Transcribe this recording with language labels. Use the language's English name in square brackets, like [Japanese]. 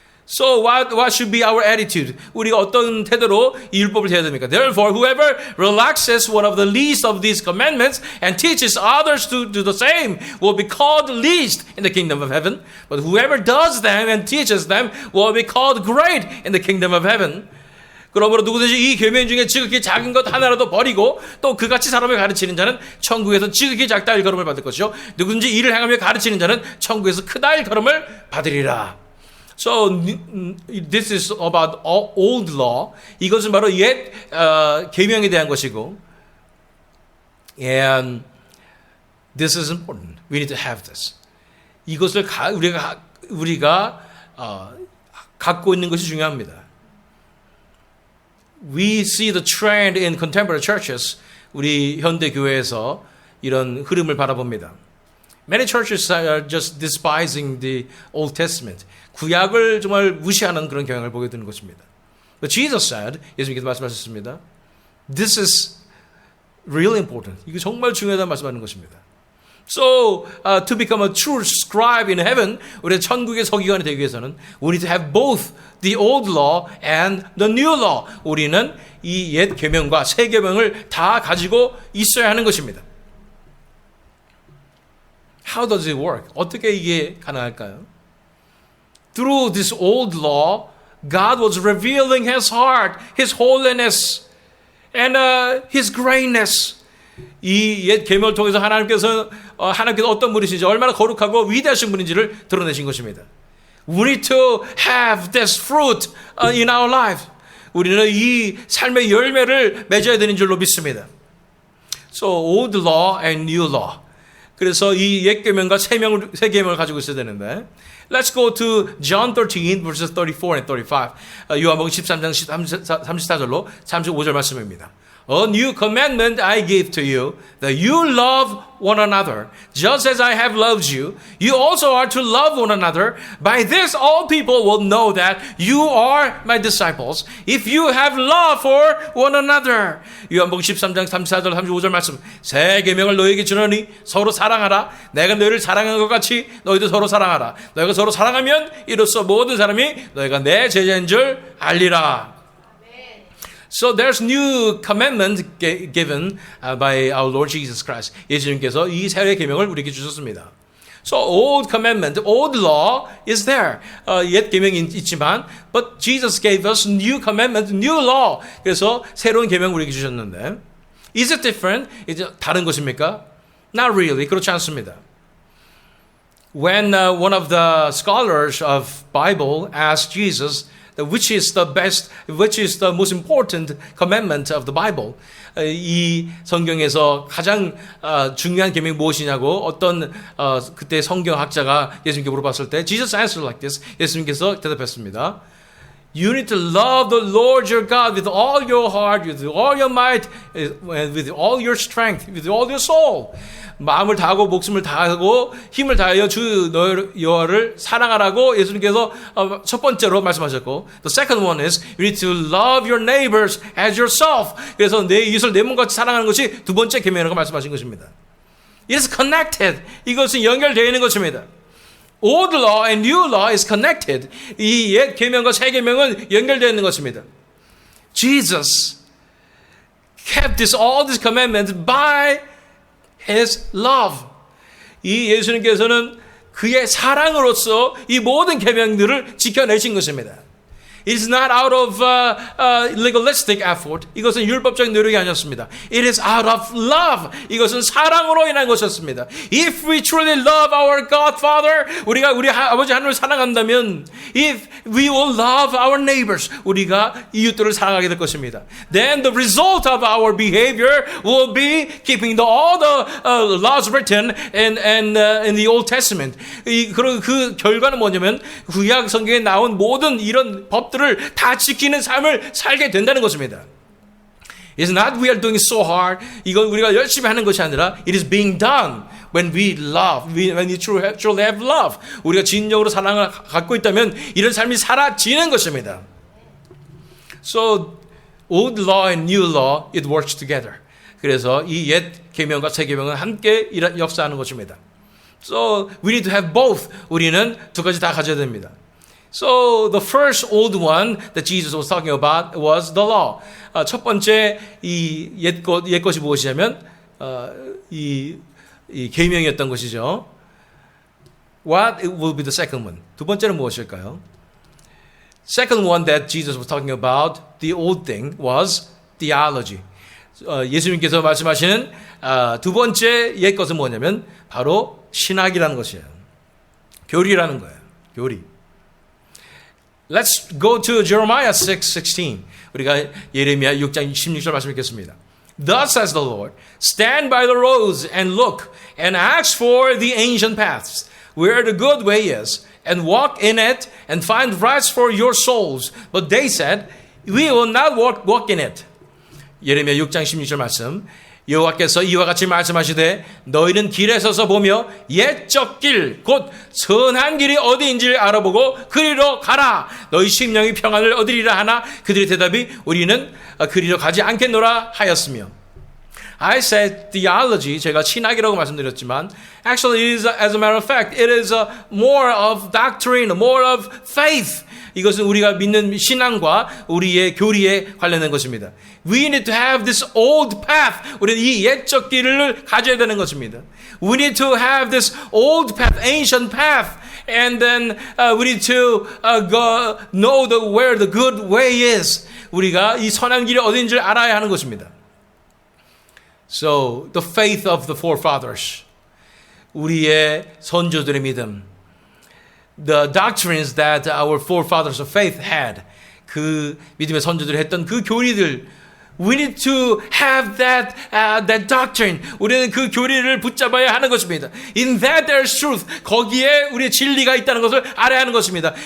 [English] So what should be our attitude? [Korean] 우리가 어떤 태도로 이 율법을 해야 됩니까? [English] Therefore, whoever relaxes one of the least of these commandments and teaches others to do the same will be called least in the kingdom of heaven. But whoever does them and teaches them will be called great in the kingdom of heaven. [Korean] 그러므로 누구든지 이 계명 중에 지극히 작은 것 하나라도 버리고 또 그같이 사람을 가르치는 자는 천국에서 지극히 작다 일컬음을 받을 것이요 누구든지 이를 행하며 가르치는 자는 천국에서 크다 일컬음을 받으리라. [English] So this is about old law. [Korean] 이것은 바로 옛 계명에 대한 것이고, [English] and this is important. We need to have this. [Korean] 이것을 우리가 갖고 있는 것이 중요합니다. [English] We see the trend in contemporary churches. [Korean] 우리 현대 교회에서 이런 흐름을 바라봅니다. [English] Many churches are just despising the Old Testament. [Korean] 구약을 정말 무시하는 그런 경향을 보게 되는 것입니다. [English] But Jesus said, [Korean] 예수님께서 말씀하셨습니다. [English] This is really important. [Korean] 이게 정말 중요하다는 말씀하는 것입니다. [English] So, to become a true scribe in heaven, [Korean] 우리가 천국의 서기관이 되기 위해서는 [English] we need to have both the old law and the new law. [Korean] 우리는 이 옛 계명과 새 계명을 다 가지고 있어야 하는 것입니다. [English] How does it work? [Korean] 어떻게 이게 가능할까요? [English] Through this old law, God was revealing His heart, His holiness, and His greatness. [Korean] 이 옛 계명을 통해서 하나님께서 어떤 분이신지 얼마나 거룩하고 위대하신 분인지를 드러내신 것입니다. [English] We need to have this fruit in our life. [Korean] 우리는 이 삶의 열매를 맺어야 되는 줄로 믿습니다. [English] So old law and new law. [Korean] 그래서 이 옛 계명과 새 계명을 가지고 있어야 되는데, [English] let's go to John 13 verses 34 and 35. [Korean] 요한복음 13장 34절로 35절 말씀입니다. [English] A new commandment I give to you, that you love one another. Just as I have loved you, you also are to love one another. By this all people will know that you are my disciples, if you have love for one another. [Korean] 요한복음 13장 34절 35절 말씀. 새 계명을 너희에게 주노니 서로 사랑하라. 내가 너희를 사랑한 것 같이 너희도 서로 사랑하라. 너희가 서로 사랑하면 이로써 모든 사람이 너희가 내 제자인 줄 알리라. [English] So there's new commandment given by our Lord Jesus Christ. [Korean] 예수님께서 이 새 계명을 우리에게 주셨습니다. [English] So old commandment, old law is there. [Korean] 옛 계명이 있지만, [English] but Jesus gave us new commandment, new law. [Korean] 그래서 새로운 계명을 우리에게 주셨는데, [English] is it different? [Korean] 이제 다른 것입니까? [English] Not really. [Korean] 그렇지 않습니다. [English] When one of the scholars of Bible asked Jesus, which is the most important commandment of the Bible? [Korean] 이 성경에서 가장 중요한 계명이 무엇이냐고 어떤 그때 성경학자가 예수님께 물어봤을 때 [English] Jesus answered like this. [Korean] 예수님께서 대답했습니다. [English] You need to love the Lord your God with all your heart, with all your might, and with all your strength, with all your soul. [Korean] 마음을 다하고 목숨을 다하고 힘을 다하여 주 여호와를 사랑하라고 예수님께서 첫 번째로 말씀하셨고, [English] the second one is you need to love your neighbors as yourself. [Korean] 그래서 내 이웃을 내 몸같이 사랑하는 것이 두 번째 계명이라고 말씀하신 것입니다. [English] It is connected. [Korean] 이것은 연결되어 있는 것입니다. [English] Old law and new law is connected. [Korean] 이 옛 계명과 새 계명은 연결되어 있는 것입니다. [English] Jesus kept all these commandments by His love. [Korean] 이 예수님께서는 그의 사랑으로서 이 모든 계명들을 지켜내신 것입니다. [English] It is not out of legalistic effort. [Korean] 이것은 율법적인 노력이 아니었습니다. [English] It is out of love. [Korean] 이것은 사랑으로 인한 것이었습니다. [English] If we truly love our God Father, [Korean] 우리가 우리 아버지 하나님을 사랑한다면, [English] if we will love our neighbors, [Korean] 우리가 이웃들을 사랑하게 될 것입니다. [English] Then the result of our behavior will be keeping all the laws written in the Old Testament. [Korean] 그 결과는 뭐냐면 구약 성경에 나온 모든 이런 법 들을 다 지키는 삶을 살게 된다는 것입니다. [English] It's not we are doing so hard. [Korean] 이건 우리가 열심히 하는 것이 아니라 [English] it is being done when we love, when we truly have love. [Korean] 우리가 진정으로 사랑을 갖고 있다면 이런 삶이 사라지는 것입니다. [English] So old law and new law, it works together. [Korean] 그래서 이 옛 계명과 새 계명은 함께 역사하는 것입니다. [English] So we need to have both. [Korean] 우리는 두 가지 다 가져야 됩니다. [English] So the first old one that Jesus was talking about was the law. [Korean] 첫 번째 이 옛 것이 무엇이냐면 이 계명이었던 것이죠. [English] What will be the second one? [Korean] 두 번째는 무엇일까요? [English] Second one that Jesus was talking about, the old thing, was theology. [Korean] 예수님께서 말씀하시는 두 번째 옛 것은 뭐냐면 바로 신학이라는 것이에요. 교리라는 거예요. 교리. [English] Let's go to Jeremiah 6:16. [Korean] 우리가 예레미야 6장 16절 말씀 읽겠습니다. [English] Thus says the Lord, stand by the roads and look and ask for the ancient paths, where the good way is, and walk in it and find rest for your souls. But they said, we will not walk in it. [Korean] 예레미야 6장 16절 말씀. 여호와께서 이와 같이 말씀하시되 너희는 길에 서서 보며 옛적 길 곧 선한 길이 어디인지를 알아보고 그리로 가라. 너희 심령이 평안을 얻으리라 하나 그들의 대답이 우리는 그리로 가지 않겠노라 하였으며. [English] I said theology, [Korean] 제가 신학이라고 말씀드렸지만 [English] actually it is, as a matter of fact, it is more of doctrine, more of faith. [Korean] 이것은 우리가 믿는 신앙과 우리의 교리에 관련된 것입니다. [English] We need to have this old path. [Korean] 우리는 이 옛적 길을 가져야 되는 것입니다. [English] We need to have this old path, ancient path. And then we need to know where the good way is. [Korean] 우리가 이 선한 길이 어딘지를 알아야 하는 것입니다. [English] So, the faith of the forefathers. [Korean] 우리의 선조들의 믿음. [English] The doctrines that our forefathers of faith had. [Korean] 그 믿음의 선조들이 했던 그 교리들. [English] We need to have that doctrine. [Korean] 우리는 그 교리를 붙잡아야 하는 것입니다. [English] In that there is truth. [Korean] 거기에 우리의 진리가 있다는 것을 알아야 하는 것입니다.